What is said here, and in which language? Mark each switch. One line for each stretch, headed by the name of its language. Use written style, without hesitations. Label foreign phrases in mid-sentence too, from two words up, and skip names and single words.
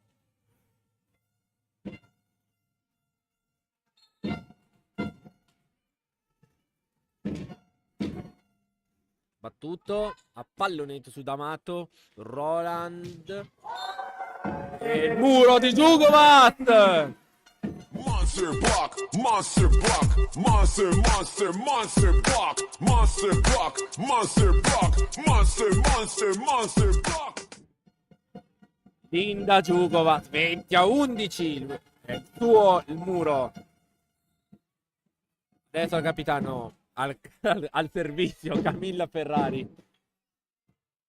Italian: Battuto a pallonetto su D'Amato. Roland. E il muro di Giugovac.
English: Monster block, monster block, monster, monster, monster block, monster block, monster block, monster, monster, monster block.
Italian: Linda Giugovac, 20-11. È suo il muro. Adesso il capitano al servizio, Camilla Ferrari.